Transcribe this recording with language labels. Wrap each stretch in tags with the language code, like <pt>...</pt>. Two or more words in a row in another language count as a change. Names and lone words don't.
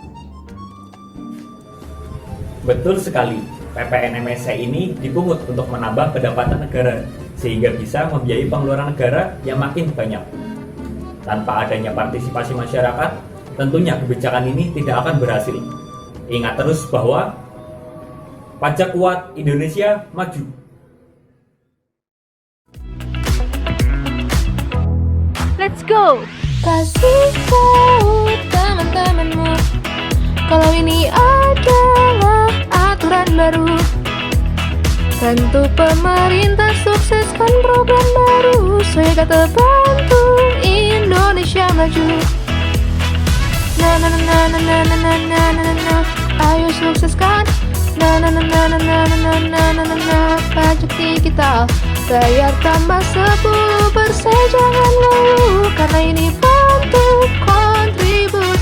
<id>Betul sekali, PPN MSE ini dipungut untuk menambah pendapatan negara, sehingga bisa membiayai pengeluaran negara yang makin banyak. Tanpa adanya partisipasi masyarakat, tentunya kebijakan ini tidak akan berhasil. Ingat terus bahwa pajak kuat, Indonesia maju.</id> <en>Let's go!</en> <id>Kasih tahu teman-temanmu kalau ini adalah aturan baru. Tentu pemerintah sukseskan program baru sehingga terbantu Indonesia maju. Na na na na na na na na na na na, ayo sukseskan. Na na na na na na na na na na na, pajak digital bayar tambah 10%, jangan lalu karena ini bentuk kontribusi.</id>